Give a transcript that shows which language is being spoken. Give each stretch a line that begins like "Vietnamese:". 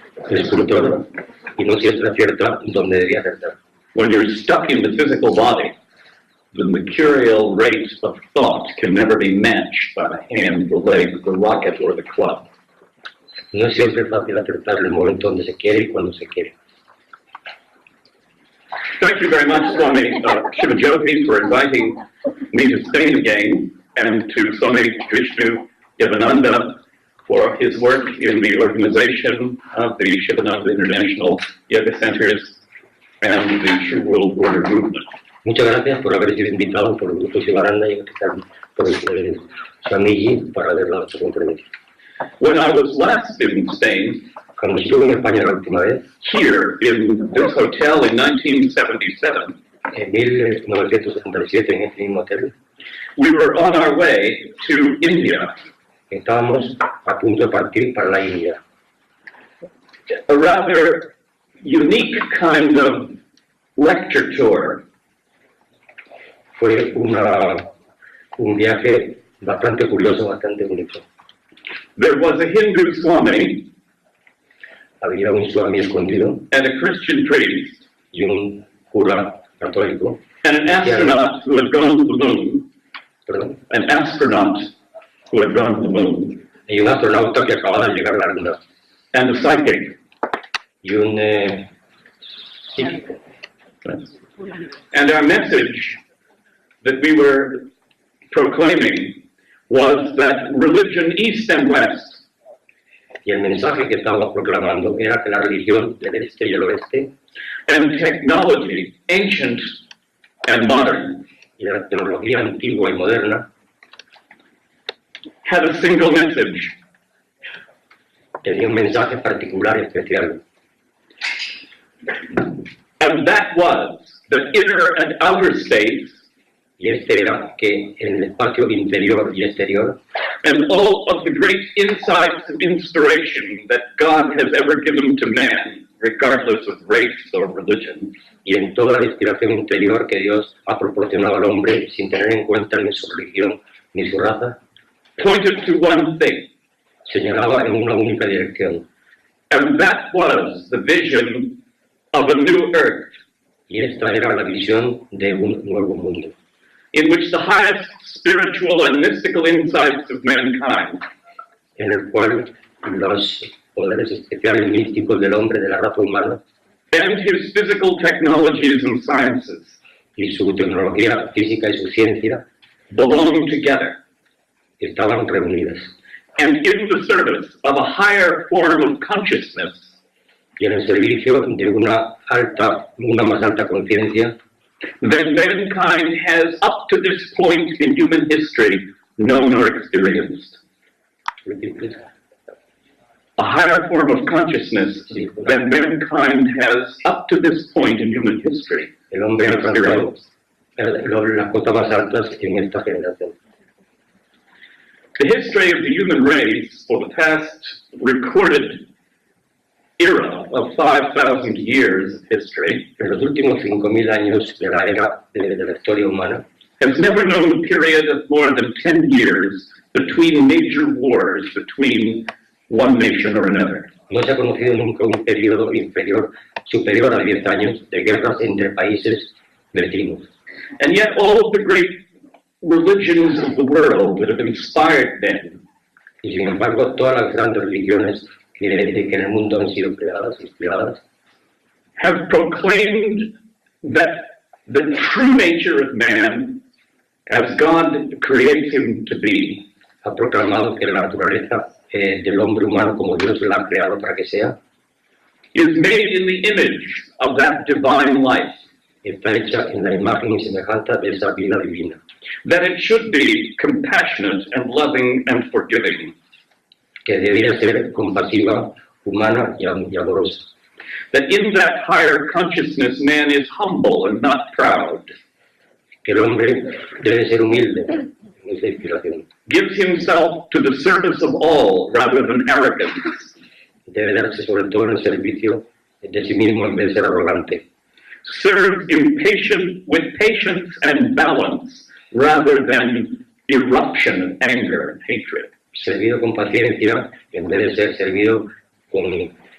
Spanish: escultor y no siempre acierta donde debía acertar.
English: When you're stuck in the physical body, the mercurial rate of thought can never be matched by the hand, the leg, the rocket, or the club.
Spanish: No es siempre fácil acertar el momento donde se quiere y cuando se quiere.
English: Thank you very much, Swami Shivajyoti, for inviting me to Spain again, and to Swami Vishnu-devananda for his work in the organization of the Shivananda International Yoga Centers and the True World Order Movement.
Spanish: Muchas gracias por haber sido invitado por el grupo Shivananda y por el Swamiji para dar la conferencia.
English: When I was last in Spain,
Spanish: Cuando estuve en España la última vez,
English: here in this hotel in 1977,
Spanish: en 1977 en este mismo hotel,
English: we were on our way to India,
Spanish: estábamos a punto de partir para la India.
English: a rather unique kind of lecture tour.
Spanish: Fue un viaje bastante curioso, bastante bonito.
English: There was a Hindu Swami
Spanish: Había un Swami escondido
English: and a Christian priest
Spanish: y un cura católico,
English: and an astronaut who had gone to the moon,
Spanish: perdón,
English: an astronaut who had gone to the moon,
Spanish: y un astronauta que acababa de llegar a la Luna,
English: and a psychic.
Spanish: y un psíquico.
English: And our message that we were proclaiming was that religion, East and West,
Spanish: Y el mensaje que estábamos proclamando era que la religión del este y el oeste
English: and technology, ancient and modern,
Spanish: y la tecnología antigua y moderna
English: had a single message.
Spanish: tenía un mensaje particular y especial.
English: And that was that inner and outer space
Spanish: Y este era que en el espacio interior y exterior,
English: and all of the great insights and inspiration that God has ever given to man, regardless of race or religion,
Spanish: y en toda la inspiración interior que Dios ha proporcionado al hombre sin tener en cuenta ni su religión ni su raza,
English: pointed to one thing,
Spanish: señalaba en una única dirección.
English: and that was the vision of a new earth,
Spanish: Y esta era la visión de un nuevo mundo,
English: in which the highest spiritual and mystical insights of mankind
Spanish: en el cual los poderes especiales místicos del hombre, de la raza humana,
English: and his physical technologies and sciences
Spanish: y su tecnología física y su ciencia
English: belong together,
Spanish: estaban reunidas.
English: and in the service of a higher form of consciousness,
Spanish: Y en el servicio de una más alta conciencia
English: that mankind has up to this point in human history known or experienced. A higher form of consciousness that mankind has up to this point in human history
Spanish: el hombre ha alcanzado
English: experienced.
Spanish: las cotas más altas en esta generación.
English: The history of the human race for the past recorded era of 5,000 years of history
Spanish: En los últimos 5.000 años de la era de la historia humana
English: has never known a period of more than 10 years between major wars between one nation or another.
Spanish: no se ha conocido nunca un periodo superior a 10 años de guerras entre países vecinos.
English: And yet all of the great religions of the world that have inspired them
Spanish: Y sin embargo, todas las grandes religiones que en el mundo han sido inspiradas,
English: have proclaimed that the true nature of man, as God creates him to be,
Spanish: ha proclamado que la naturaleza del hombre humano, como Dios la ha creado para que sea,
English: is made in the image of that divine life,
Spanish: está hecha en la imagen y semejanza de esa vida divina,
English: that it should be compassionate and loving and forgiving,
Spanish: que debería ser compasiva, humana y amorosa.
English: that in that higher consciousness man is humble and not proud,
Spanish: Que el hombre debe ser humilde en esa inspiración,
English: gives himself to the service of all rather than arrogance,
Spanish: debe darse sobre todo en el servicio de sí mismo en vez de ser arrogante,
English: serve with patience and balance rather than eruption of anger and hatred.
Spanish: servido con paciencia en vez de ser servido con